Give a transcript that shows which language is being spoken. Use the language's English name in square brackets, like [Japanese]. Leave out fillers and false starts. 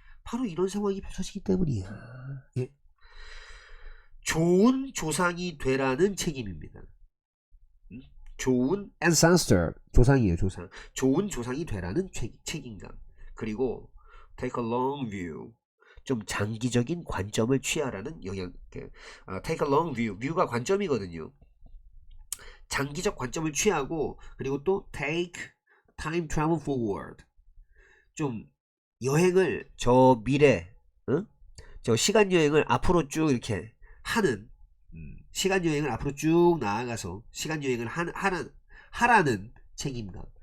[Korean] 바로 이런 상황이 펼쳐지기 때문이야. 예? 좋은 조상이 되라는 책임입니다. 좋은 ancestor, 조상이에요. 조상. 좋은 조상이 되라는 책임감. 그리고 [English] take a long view, [Korean] 좀 장기적인 관점을 취하라는 영향. [English] take a long view, [Korean] view가 관점이거든요. 장기적 관점을 취하고, 그리고 또 [English] take time travel forward, [Korean] 좀 여행을 저 미래, 저 시간 여행을 앞으로 쭉 이렇게 하는, 시간 여행을 앞으로 쭉 나아가서 시간 여행을 하라는 책임감.